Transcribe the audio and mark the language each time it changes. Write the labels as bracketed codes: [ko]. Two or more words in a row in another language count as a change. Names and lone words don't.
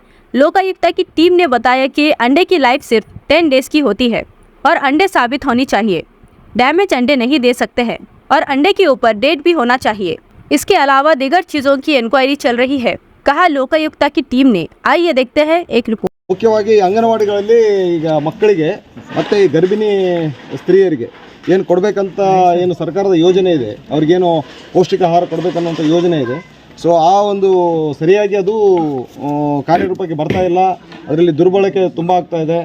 [hi] लोकायुक्ता की टीम ने बताया कि अंडे की लाइफ सिर्फ 10 डेज़ की होती है और अंडे साबित होनी चाहिए। डैमेज अंडे नहीं दे सकते हैं और अंडे के ऊपर डेट भी होना चाहिए। इसके अलावा दीगर चीज़ों की इंक्वायरी चल रही है, कहा लोकायुक्ता की टीम ने। आइए देखते हैं एक रिपोर्ट। [kn] ಮುಖ್ಯವಾಗಿ ಅಂಗನವಾಡಿಗಳಲ್ಲಿ ಈಗ ಮಕ್ಕಳಿಗೆ ಮತ್ತು ಈ ಗರ್ಭಿಣಿ ಸ್ತ್ರೀಯರಿಗೆ ಏನು ಕೊಡಬೇಕಂತ ಏನು ಸರ್ಕಾರದ ಯೋಜನೆ ಇದೆ, ಅವ್ರಿಗೇನು ಪೌಷ್ಟಿಕ ಆಹಾರ ಕೊಡಬೇಕನ್ನುವಂಥ ಯೋಜನೆ ಇದೆ. ಸೊ ಆ ಒಂದು ಸರಿಯಾಗಿ ಅದು ಕಾರ್ಯರೂಪಕ್ಕೆ ಬರ್ತಾ ಇಲ್ಲ. ಅದರಲ್ಲಿ ದುರ್ಬಳಕೆ ತುಂಬ ಆಗ್ತಾ ಇದೆ.